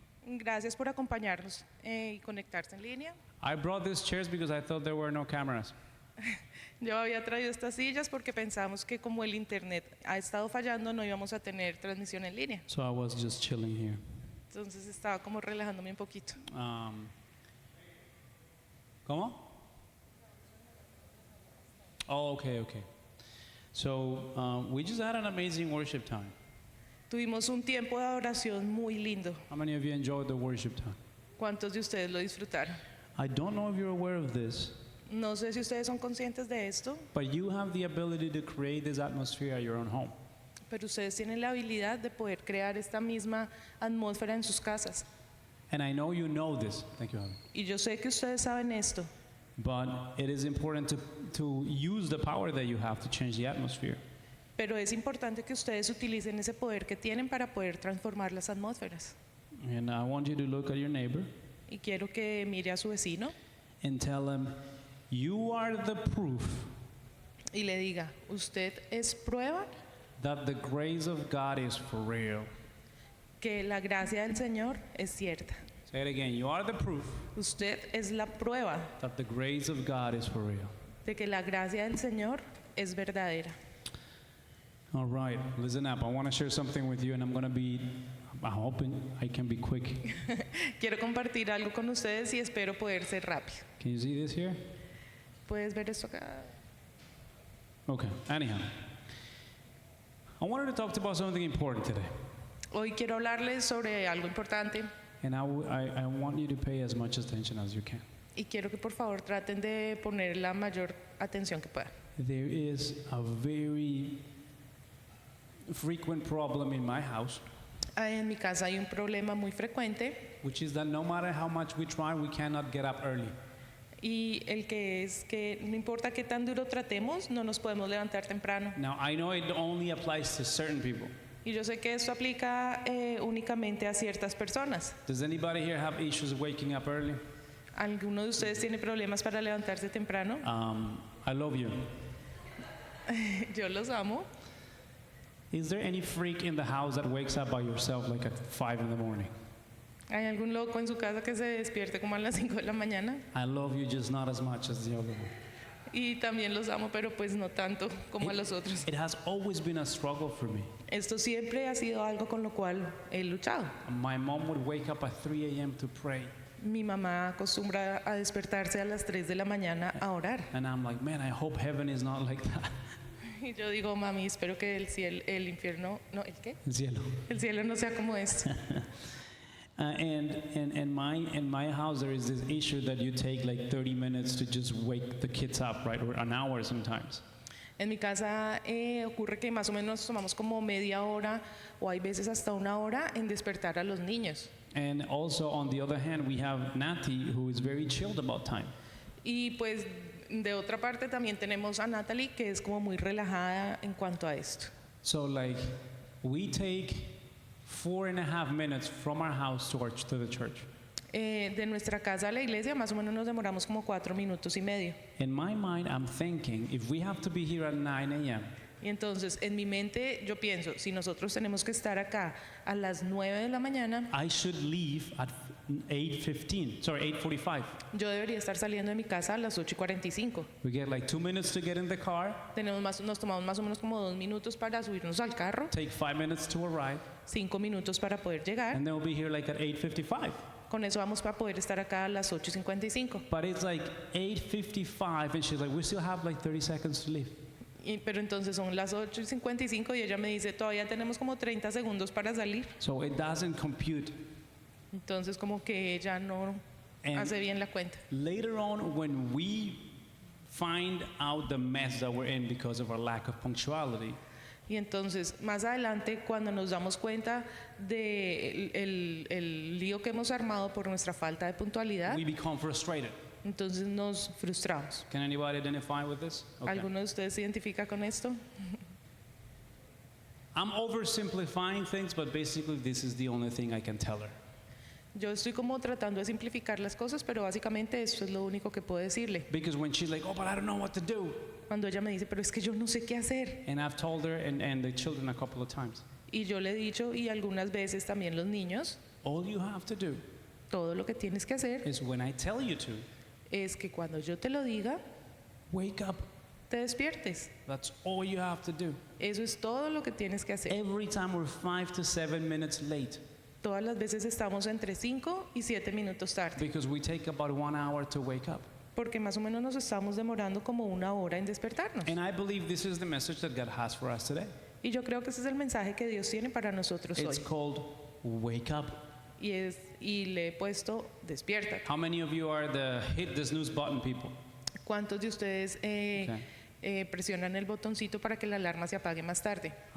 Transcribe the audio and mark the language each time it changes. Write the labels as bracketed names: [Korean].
[Spanish] Gracias por acompañarnos y conectarse en línea. [English] I brought these chairs because I thought there were no cameras. [Spanish] Yo había traído estas sillas porque pensamos que como el internet ha estado fallando no íbamos a tener transmisión en línea. [English] So I was just chilling here. [Spanish] Entonces estaba como relajándome un poquito. ¿Cómo? [English] Oh, okay. So we just had an amazing worship time. [Spanish] Tuvimos un tiempo de adoración muy lindo. [English] How many of you enjoyed the worship time? [Spanish] ¿Cuántos de ustedes lo disfrutaron? [English] I don't know if you're aware of this, [Spanish] No sé si ustedes son conscientes de esto, [English] but you have the ability to create this atmosphere at your own home. [Spanish] pero ustedes tienen la habilidad de poder crear esta misma atmósfera en sus casas. [English] And I know you know this. Thank you, Javi. [Spanish] Y yo sé que ustedes saben esto, [English] But it is important to use the power that you have to change the atmosphere. [Spanish] pero es importante que ustedes utilicen ese poder que tienen para poder transformar las atmósferas. [English] And I want you to look at your neighbor [Spanish] Y quiero que mire a su vecino [English] and tell him, you are the proof [Spanish] y le diga, usted es prueba [English] that the grace of God is for real. [Spanish] que la gracia del Señor es cierta. [English] Say it again. You are the proof [Spanish] Usted es la prueba [English] that the grace of God is for real. [Spanish] de que la gracia del Señor es verdadera. [English] All right, listen up. I want to share something with you, and I'm hoping I can be quick. [Spanish] Quiero compartir algo con ustedes y espero poder ser rápido. [English] Can you see this here? [Spanish] ¿Puedes ver esto acá? [English] Okay, anyhow. I wanted to talk about something important today, [Spanish] Hoy quiero hablarles sobre algo importante [English] and I want you to pay as much attention as you can. [Spanish] y quiero que por favor traten de poner la mayor atención que puedan. [English] There is a very frequent problem in my house, [Spanish] En mi casa hay un problema muy frecuente [English] which is that no matter how much we try, we cannot get up early. [Spanish] y el que es que no importa qué tan duro tratemos, no nos podemos levantar temprano. [English] Now, I know it only applies to certain people. [Spanish] Y yo sé que esto aplica únicamente a ciertas personas. [English] Does anybody here have issues waking up early? [Spanish] ¿Alguno de ustedes tiene problemas para levantarse temprano? [English] I love you. [Spanish] Yo los amo. [English] Is there any freak in the house that wakes up by yourself like at 5 in the morning? [Spanish] ¿Hay algún loco en su casa que se despierte como a las 5 de la mañana? [English] I love you just not as much as the other one. [Spanish] Y también los amo, pero pues no tanto como a los otros. [English] It has always been a struggle for me. [Spanish] Esto siempre ha sido algo con lo cual he luchado. [English] My mom would wake up at 3 a.m. to pray. [Spanish] Mi mamá acostumbra a despertarse a las 3 de la mañana a orar. [English] And I'm like, man, I hope heaven is not like that. [Spanish] Y yo digo, mami, espero que el infierno, no, ¿el qué? El cielo. El cielo no sea como esto. [English] And in my house, there is this issue that you take like 30 minutes to just wake the kids up, right? Or an hour sometimes. [Spanish] En mi casa ocurre que más o menos tomamos como media hora o hay veces hasta una hora en despertar a los niños. [English] And also, on the other hand, we have Nati, who is very chilled about time. [Spanish] Y pues de otra parte también tenemos a Natalie, que es como muy relajada en cuanto a esto. [English] So, like, we take 4.5 minutes from our house to the church. [Spanish] De nuestra casa a la iglesia más o menos nos demoramos como 4 minutos y medio. [English] In my mind, I'm thinking, if we have to be here at 9 a.m., [Spanish] Y entonces en mi mente yo pienso, si nosotros tenemos que estar acá a las 9 de la mañana, [English] I should leave at 8:45. [Spanish] yo debería estar saliendo de mi casa a las 8:45. [English] We get like 2 minutes to get in the car, [Spanish] Nos tomamos más o menos como 2 minutos para subirnos al carro, [English] take 5 minutes to arrive, [Spanish] 5 minutos para poder llegar. [English] and then we'll be here like at 8:55. [Spanish] Con eso vamos para poder estar acá a las 8:55. [English] But it's like 8:55, and she's like, we still have like 30 seconds to leave. [Spanish] Pero entonces son las 8:55 y ella me dice, todavía tenemos como 30 segundos para salir. [English] So it doesn't compute. [Spanish] Entonces como que ella no [English] And [Spanish] hace bien la cuenta. [English] later on, when we find out the mess that we're in because of our lack of punctuality, [Spanish] Y entonces más adelante cuando nos damos cuenta de el lío que hemos armado por nuestra falta de puntualidad, [English] we become frustrated. [Spanish] entonces nos frustramos. [English] Can anybody identify with this? Okay. [Spanish] ¿Alguno de ustedes se identifica con esto? [English] I'm oversimplifying things, but basically this is the only thing I can tell her. [Spanish] Yo estoy como tratando de simplificar las cosas, pero básicamente esto es lo único que puedo decirle. [English] Because when she's like, oh, but I don't know what to do. [Spanish] Cuando ella me dice, pero es que yo no sé qué hacer. [English] And I've told her and the children a couple of times, [Spanish] Y yo le he dicho, y algunas veces también los niños, [English] all you have to do [Spanish] todo lo que tienes que hacer [English] is when I tell you to, [Spanish] es que cuando yo te lo diga, [English] wake up. [Spanish] te despiertes. [English] That's all you have to do. [Spanish] Eso es todo lo que tienes que hacer. [English] Every time we're 5 to 7 minutes late [Spanish] Todas las veces estamos entre 5 y 7 minutos tarde, [English] because we take about 1 hour to wake up. [Spanish] porque más o menos nos estamos demorando como 1 hora en despertarnos. [English] And I believe this is the message that God has for us today. [Spanish] Y yo creo que ese es el mensaje que Dios tiene para nosotros [English] It's [Spanish] hoy. [English] called wake up. [Spanish] Y le he puesto despierta. [English] How many of you are the hit the snooze button people? [Spanish] ¿Cuántos de ustedes presionan el botoncito para que la alarma se apague más tarde?